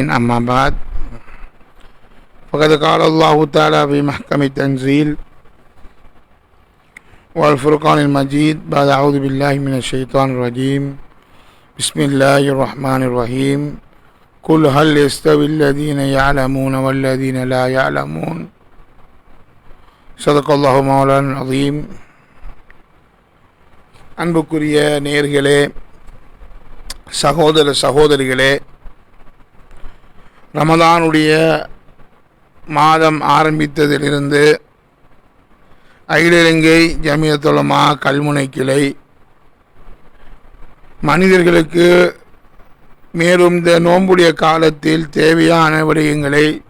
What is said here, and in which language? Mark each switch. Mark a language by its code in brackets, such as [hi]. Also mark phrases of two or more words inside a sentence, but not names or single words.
[ar] أما بعد، فقد قال الله تعالى في محكم التنزيل والفرقان المجيد بعد أعوذ بالله من الشيطان الرجيم بسم الله الرحمن الرحيم قل هل يستوي الذين يعلمون والذين لا يعلمون صدق الله مولانا العظيم. [ta] அன்புக்குரிய நேயர்களே, சகோதர சகோதரிகளே, ரமதானுடைய மாதம் ஆரம்பித்ததிலிருந்து அகில இலங்கை ஜமியத்துல் உலமா கல்முனை கிளை மனிதர்களுக்கு மேலும் இந்த நோன்புடைய காலத்தில் தேவையான விடயங்களை